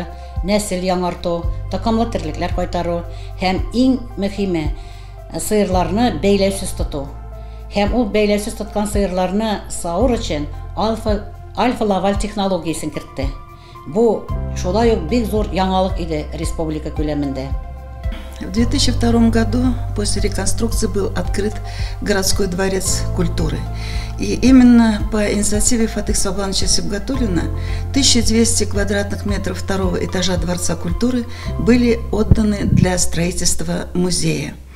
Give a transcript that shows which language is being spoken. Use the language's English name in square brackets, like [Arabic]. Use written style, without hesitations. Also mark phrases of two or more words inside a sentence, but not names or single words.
[Tatar] Нәсел яңарту, такымлы терлекләр кайтару һәм иң мөһиме сыерларны бәйләүсез тоту. Һәм ул бәйләүсез тоткан сыерларны савыр өчен альфа-лаваль технологиясын кертте. Бу шулай ук бик зур яңалык иде республика күләмендә. [Russian] В 2002 году после реконструкции был открыт городской дворец культуры. И именно по инициативе Фатих Саубановича Сибгатуллина 1200 квадратных метров второго этажа Дворца культуры были отданы для строительства музея.